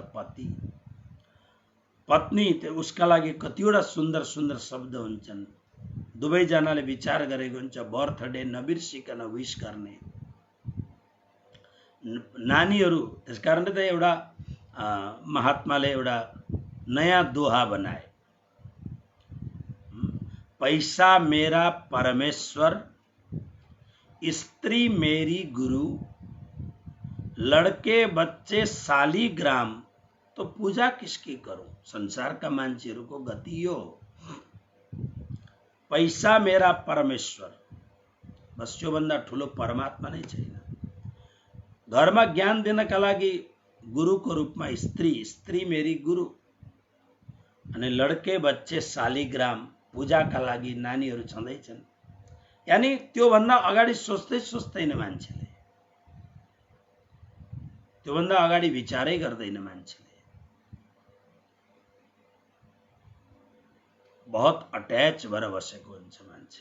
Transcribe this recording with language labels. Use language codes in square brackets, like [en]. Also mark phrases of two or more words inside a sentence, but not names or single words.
[ne] पति, पत्नी, उसका लागि कतिवटा सुन्दर सुन्दर शब्द हुन्छन्। दुवैजनाले विचार गरेको हुन्छ, बर्थडे नबिर्सिकन विश गर्ने। नानीहरू, त्यसकारणले त एउटा महात्माले एउटा नयाँ दोहा बनाए, [hi] पैसा मेरा परमेश्वर, स्त्री मेरी गुरु, लड़के बच्चे शालीग्राम, तो पूजा किसकी करूं। [ne] संसारका मान्छेहरूको गति यो हो। [hi] पैसा मेरा परमेश्वर, [ne] बस यो भन्दा ठुलो परमात्मा नै छैन। घरमा ज्ञान दिनका लागि गुरुको रूपमा स्त्री, [hi] स्त्री मेरी गुरु, [ne] अनि [hi] लड़के बच्चे शालीग्राम, [ne] पूजाका लागि नानीहरू छँदैछन्। यानी त्यो भन्दा अगाडि सोच्दै सोच्दैन मान्छेले, त्यो भन्दा अगाडि विचारै गर्दैन मान्छेले। बहुत अट्याच भएर बसेको हुन्छ मान्छे।